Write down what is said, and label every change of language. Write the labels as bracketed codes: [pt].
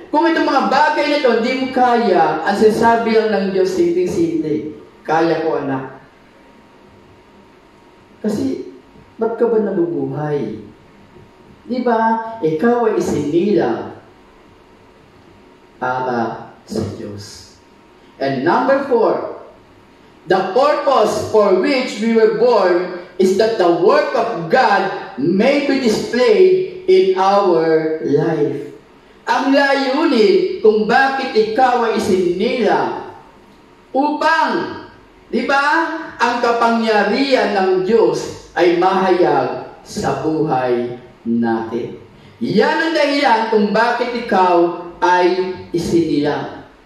[tl] Kung itong mga bagay na ito, hindi mo kaya, ang sinasabi lang ng Diyos, simpleng-simple, kaya ko, anak. Kasi, ba't ka ba nabubuhay? Di ba? Ikaw ay isinilang para sa Diyos. [en] And number 4, the purpose for which we were born is that the work of God may be displayed in our life. [tl] Ang layunin kung bakit ikaw ay isinilang upang, di ba, ang kapangyarihan ng Diyos ay mahayag sa buhay natin. Yan ang dahilan kung bakit ikaw ay isinilang.